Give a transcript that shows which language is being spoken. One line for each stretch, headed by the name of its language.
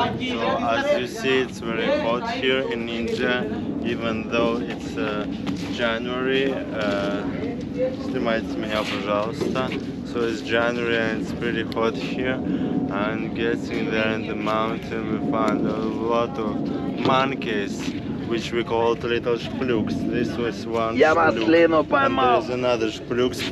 English: So as you see, it's very hot here in India, even though it's January.
Russian: Снимайте меня, пожалуйста.
English: So it's January and it's pretty hot here. And getting there in the mountain, we found a lot of monkeys, which we called little shpluks. This was one shpluk, and there is another shpluks.